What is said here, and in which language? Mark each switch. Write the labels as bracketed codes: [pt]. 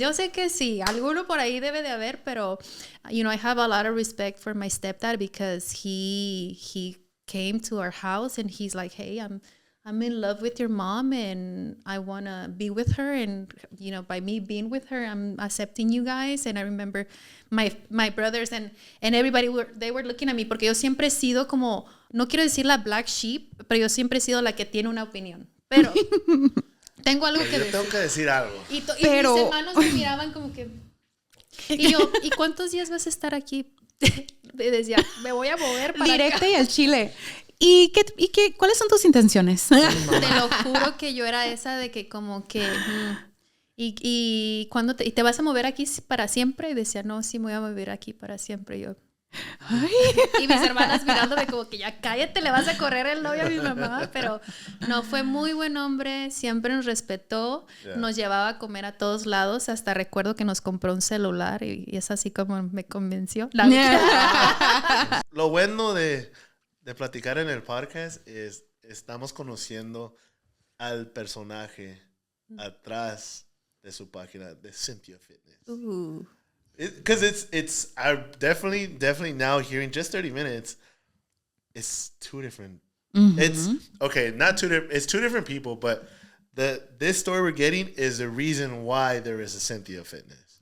[es] Yo sé que sí, alguno por ahí debe de haber, pero, [en] you know, I have a lot of respect for my stepdad because he came to our house and he's like, hey, I'm in love with your mom and I want to be with her, and you know, by me being with her, I'm accepting you guys. And I remember my brothers and everybody they were looking at me [es] porque yo siempre he sido como, no quiero decir la black sheep, pero yo siempre he sido la que tiene una opinión, pero tengo algo que decir. Yo tengo que decir algo. Y mis hermanos me miraban como que, y yo, ¿y cuántos días vas a estar aquí? Decía, me voy a mover para directa acá. y al chile. ¿Y cuáles son tus intenciones? Te lo juro que yo era esa de que como que y cuando te vas a mover aquí para siempre, y decía, no, sí me voy a mover aquí para siempre. Yo, ay. Y mis hermanas mirándome como que ya cállate, le vas a correr el novio a mi mamá. Pero no, fue muy buen hombre, siempre nos respetó, nos llevaba a comer a todos lados, hasta recuerdo que nos compró un celular y es así como me convenció. Lo bueno de platicar en el podcast es estamos conociendo al personaje atrás de su página de Cynthia Fitness. [en] Because it's I'm definitely now hearing just 30 minutes. It's 2 different. It's okay, not 2 different. It's 2 different people, but this story we're getting is the reason why there is a Cynthia Fitness.